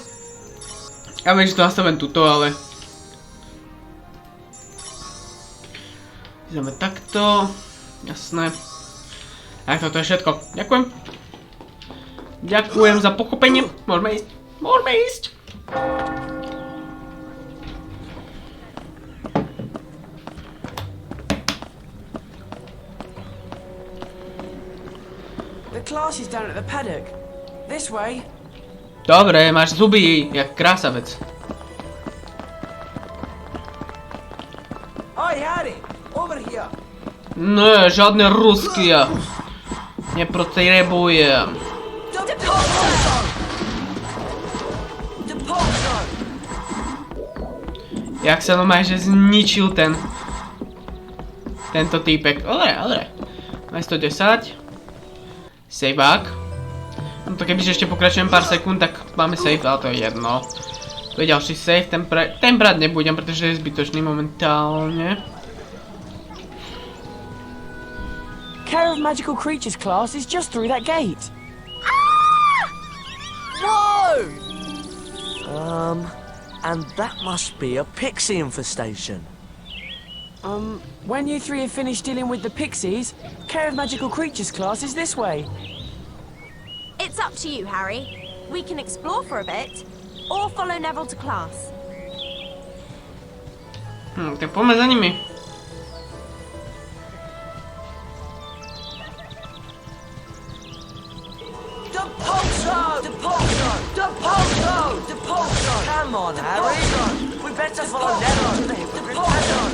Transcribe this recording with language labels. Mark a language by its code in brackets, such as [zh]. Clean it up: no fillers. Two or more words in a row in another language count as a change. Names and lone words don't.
[sk] Ja viem, že to nastavím tuto, ale... Ideme takto. Jasné. Tak toto je všetko. Ďakujem. Ďakujem za pochopenie. Môžeme ísť. Môžeme ísť. [en] The class is down at the paddock. This way. [sk] Dobre, máš zuby, jak krásavec. [en] Oi, Harry, over here. [cs] Ne, žádné rusky [sk] ja. Nepotrebujem. Jak sa normálne, že zničil tento týpek. Ale. Máme 110. Saveák. No to kebyže ešte pokračujem pár sekúnd, tak máme save, ale to je jedno. To je ďalší save, ten brať nebudem, pretože je zbytočný momentálne. [en] Care of Magical Creatures class is just through that gate. No! And that must be a pixie infestation. When you three have finished dealing with the pixies, Care of Magical Creatures class is this way. It's up to you, Harry. We can explore for a bit, or follow Neville to class. [sk] Tak poďme za nimi. [en] Come on, Harry. We better follow Neville to the Hippogriff Paddock.